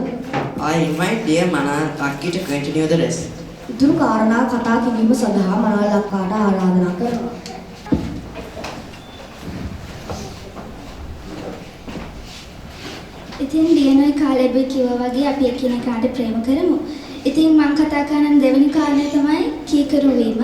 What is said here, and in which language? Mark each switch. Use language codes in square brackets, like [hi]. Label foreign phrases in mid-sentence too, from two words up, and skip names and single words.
[en] I invite dear Mana Akki to continue the rest. [si] ඉතුරු කාරණා කතා කිරීම සඳහා මනාල අක්කාට ආරාධනා කරනවා. ඉතින් දිනන කාලෙබි කිව්වා වගේ අපි එකිනෙකාට ප්‍රේම කරමු. ඉතින් මම කතා කරන දෙවෙනි කාරණය තමයි කීකරු වීම.